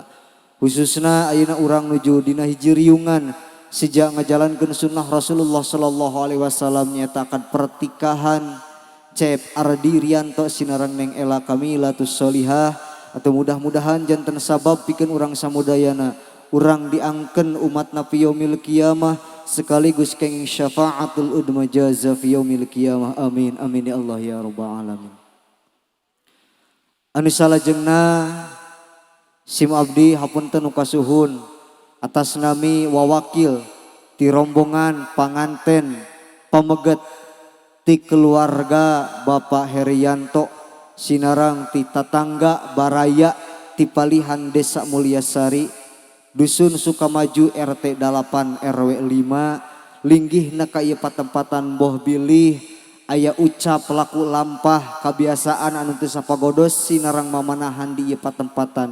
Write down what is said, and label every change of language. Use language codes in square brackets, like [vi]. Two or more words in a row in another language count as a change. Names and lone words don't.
[su] Khususna ayeuna urang nuju dina hiji riungan sejak ngajalankeun sunnah Rasulullah [ar] صلى الله عليه وسلم [su] nyaeta akad pertikahan Cep Ardi Rianto sinarang Neng Ela Kamilatus Solihah. Atau mudah-mudahan janten sabab pikeun urang samudayana urang diangkeun umatna [ar] في يوم القيامة [su] sekaligus kenging [ar] شفاعة العظمى جزاء في يوم القيامة. آمين آمين يا الله يا رب العالمين. [su] Anu salajengna sim abdi hapunten nu kasuhun atas nami wawakil ti rombongan panganten pameget ti keluarga Bapak Herianto sinarang ti tatangga Baraya ti palihan Desa Mulyasari Dusun Sukamaju RT 8 RW 5 linggihna ka ieu patempatan boh bilih aya ucap laku lampah kebiasaan anu teu sapagodos sinarang mamanahan di ieu patempatan.